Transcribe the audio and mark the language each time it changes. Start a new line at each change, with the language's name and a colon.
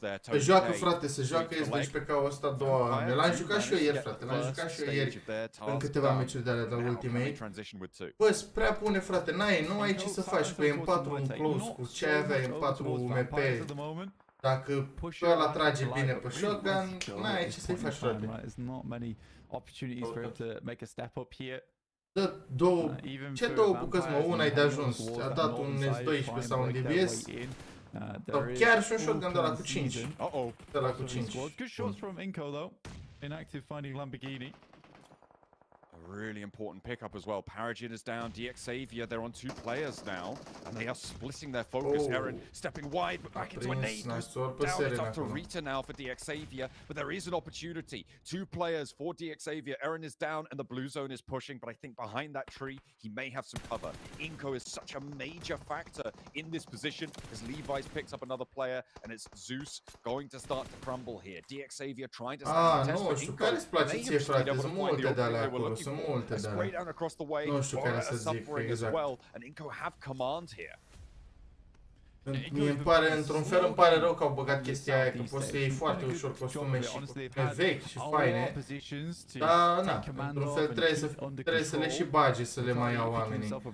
Romanian: Păi joacă, frate, se joacă SBC pe ca ăsta 2 ani. L-am jucat și eu ieri, frate, l-am jucat și eu ieri în câteva meciuri de alea de la Ultimate. Bă, sunt prea bune, frate, nu ai ce să faci cu M4 în close, cu ce ai avea M4 MP. Dacă ăla trage bine pe shotgun, n-ai ce să-i faci, frate.
English: Opportunities for him to make a step up here.
Romanian: Dă două, ce două bucăți, mă, una-i de ajuns, a dat un S12 sau un DBS, sau chiar și un shotgun de la cu 5, de la cu 5.
English: Good shots from Inco though, inactive finding Lamborghini. A really important pickup as well. Paragin is down, DXavier, they're on 2 players now, and they are splitting their focus. Eren stepping wide, but back into a nade. Down, it's up to Rita now for DXavier, but there is an opportunity. 2 players for DXavier. Eren is down, and the blue zone is pushing, but I think behind that tree, he may have some cover. Inco is such a major factor in this position, as Levi's picks up another player, and it's Zeus going to start to crumble here. DXavier trying to stand the test, but Inco may have just been able to find the opening they were looking for. Spray down across the way, Aura are suffering as well, and Inco have command here.
Romanian: Mie îmi pare, într-un fel îmi pare rău că au băgat chestia aia, că poți să iei foarte ușor costume și vechi și faine, dar na, într-un fel trebuie să le și bage să le mai iau oamenii.